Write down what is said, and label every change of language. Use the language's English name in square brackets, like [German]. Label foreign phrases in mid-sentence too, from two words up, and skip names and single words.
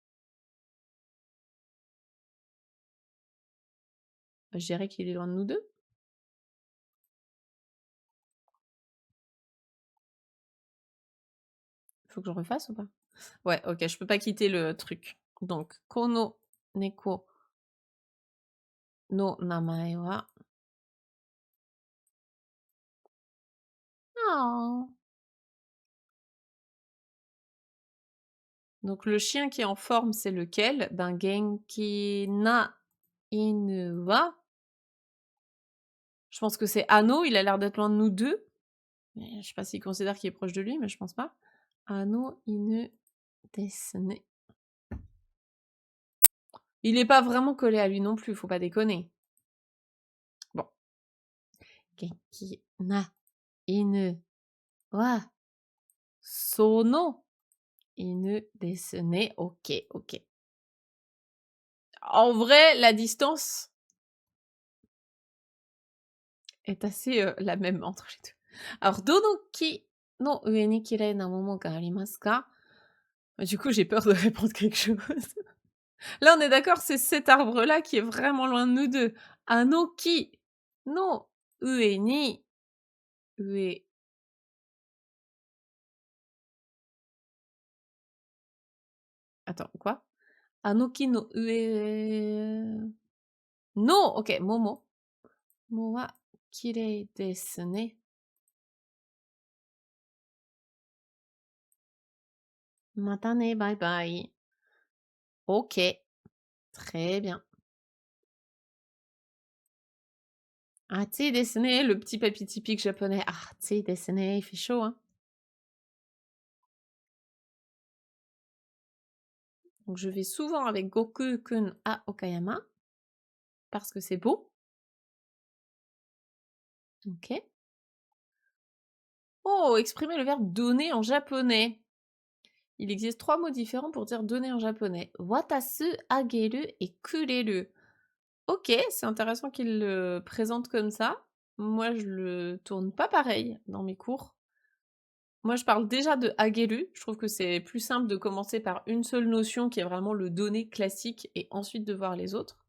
[French] Bah, je dirais qu'il est loin de nous deux. Faut que je refasse ou pas? Ouais, ok, je peux pas quitter le truc. Donc, [Japanese] この猫の名前は. Oh. [French] Donc, le chien qui est en forme, c'est lequel? [Japanese] Ben, 元気な犬は. [French] Je pense que c'est Ano, il a l'air d'être loin de nous deux. Mais je sais pas s'il considère qu'il est proche de lui, mais je pense pas. [Japanese] あの犬ですね. [French] Il est pas vraiment collé à lui non plus, faut pas déconner. Bon. [Japanese] 元気な犬はその犬ですね. Ok, ok. [French] En vrai, la distance est assez la même entre les deux. Alors, [Japanese] どの木の上にきれいな桃がありますか? [French] Du coup, j'ai peur de répondre quelque chose. Là, on est d'accord, c'est cet arbre-là qui est vraiment loin de nous deux. [Japanese] あの木の上に上. [French] Attends, quoi? [Japanese] あの木の上。の, ok, momo. もはきれいですね. またね, [English] bye bye. [French] Ok, très bien. [Japanese] あつですね, [French] le petit papy typique japonais. Ah, [Japanese] あつですね, [French] il fait chaud, hein. Donc je vais souvent avec Goku-kun à Okayama parce que c'est beau. Ok. Oh, exprimer le verbe donner en japonais. Il existe 3 mots différents pour dire donner en japonais. Watasu, ageru et kureru. Ok, c'est intéressant qu'il le présente comme ça. Moi, je le tourne pas pareil dans mes cours. Moi, je parle déjà de ageru. Je trouve que c'est plus simple de commencer par une seule notion qui est vraiment le donner classique et ensuite de voir les autres.